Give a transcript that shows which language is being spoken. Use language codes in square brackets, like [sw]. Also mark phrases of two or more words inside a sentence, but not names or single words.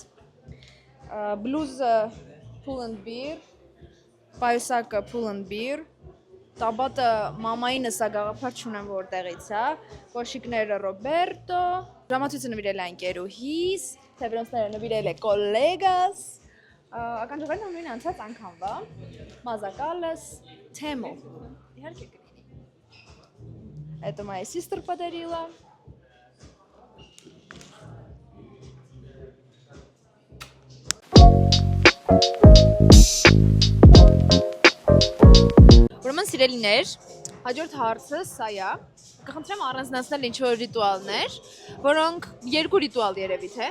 [hy] Բլուզը Pull&Bear, պայուսակը Pull&Bear, տաբատը մամայինս է գաղափար չունեմ որտեղից է, կոշիկները Roberto, ժամացույցը նվիրել է ընկերուհիս, թեվրոնցները նվիրել է կոլեգաս, ականջողերն նույն անցած անգամվա, մազակալս, Temu, իհարկե կլինի։ [ru] Это моя sister подарила. [hy] Ուրեմն սիրելիներ, հաջորդ հարցը սա է, կխնդրեմ առանձնացնել ինչ-որ ռիտուալներ, որոնք երկու ռիտուալ երևի թե,